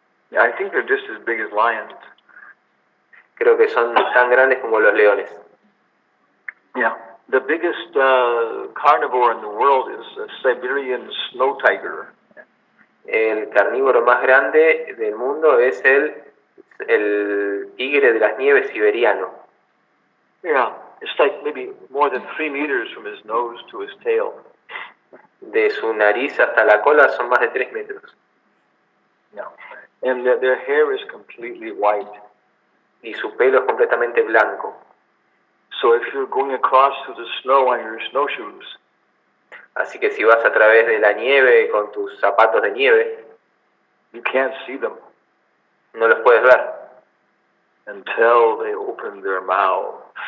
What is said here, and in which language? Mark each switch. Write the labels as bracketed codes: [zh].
[en] Yeah, I think they're just as big as lions. [es] Creo que son tan grandes como los leones. [en] Yeah. The biggest carnivore in the world is a Siberian snow tiger. [es] El carnívoro más grande del mundo es el tigre de las nieves siberiano. [en] Yeah. It's like maybe more than 3 meters from his nose to his tail. [es] De su nariz hasta la cola son más de 3 metros. [en] Yeah. And their hair is completely white. [es] Y su pelo es completamente blanco. [en] So if you're going across through the snow on your snowshoes, [es] Así que si vas a través de la nieve con tus zapatos de nieve, [en] you can't see them [es] no los puedes ver [en] until they open their mouths.